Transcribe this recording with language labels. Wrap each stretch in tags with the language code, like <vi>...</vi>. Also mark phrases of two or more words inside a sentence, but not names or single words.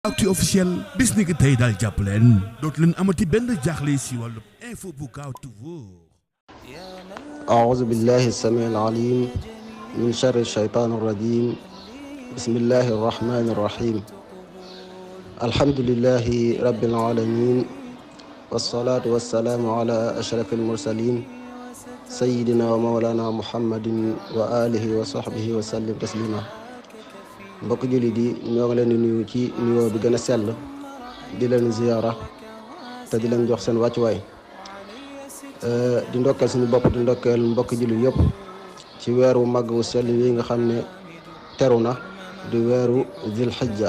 <wo>Actu officiel bis ni ki tey daal jàpp leen dootu leen amati benn jaaxle si wàllu info bu gaaw te wóor.</wo> <ar>أعوذ بالله السميع العليم من شر الشيطان الرجيم بسم الله الرحمن الرحيم الحمد لله رب العالمين والصلاة والسلام على أشرف المرسلين سيدنا ومولانا محمد وآله وصحبه وسلم تسليما</ar> <wo>mbokk jullit yi ñoo ngi leen di nuyu ci nuyoo bi gën a sell di leen ziyaara te di leen jox seen wàccuwaay di ndokkeel suñu bopp di ndokkeel mbokk jullit yëpp ci weeru màgg wu sell wi nga xam ne teru na di weeru zil xijja</wo>